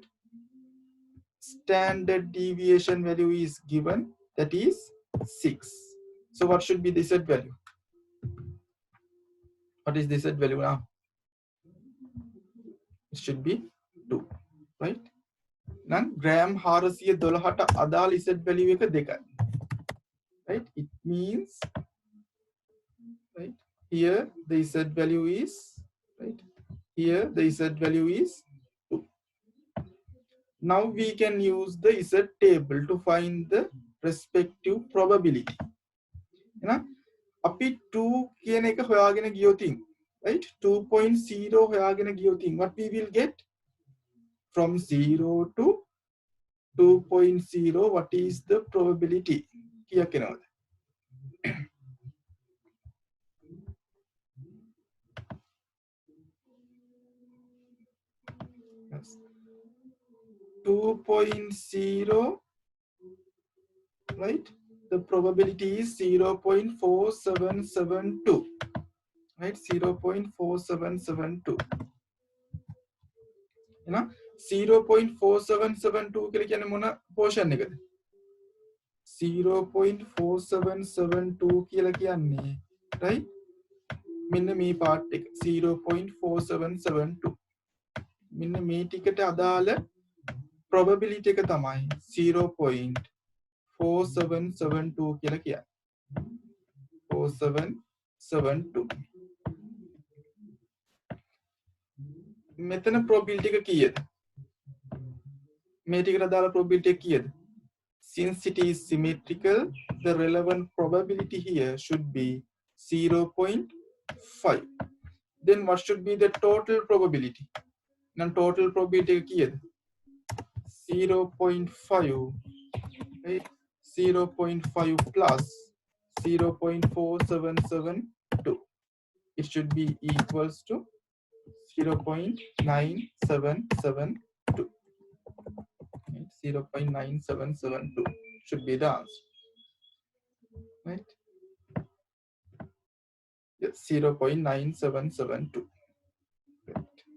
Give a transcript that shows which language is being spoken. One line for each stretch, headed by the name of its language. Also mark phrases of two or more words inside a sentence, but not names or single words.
English: Standard deviation value is given. That is 6. So what should be the z value? What is the z value now? It should be 2. Right?
Sinhala: Now, gram 412ට අදාළ
English: z value
Sinhala: එක 2.
English: Right? It means, right, here the z value is, right, here the z value is 2. Now we can use the z table to find the respective probability.
Sinhala: එහෙනම් අපි 2 කියන එක හොයාගෙන ගියොතින්
English: right 2.0
Sinhala: හොයාගෙන ගියොතින්
English: what we will get from 0 to 2.0 what is the probability
Sinhala: කියක් එනවද
English: yes. 2.0 right the probability is 0.4772 right 0.4772
Sinhala: එහෙනම් 0.4772 කියලා කියන්නේ මොන portion එකද 0.4772 කියලා කියන්නේ right මෙන්න මේ part එක 0.4772 මෙන්න මේ ටිකට අදාළ probability එක තමයි 0.4772 කියලා කියන්නේ 4772 මෙතන probability එක කීයද මේ ටිකට අදාළ probability එක කීයද
English: since it is symmetrical the relevant probability here should be 0.5 then what should be the total probability now total probability
Sinhala: එක කීයද
English: 0.5 right 0.5 plus 0.4772 it should be equals to 0.9772 0.9772 should be the answer right yes 0.9772 right.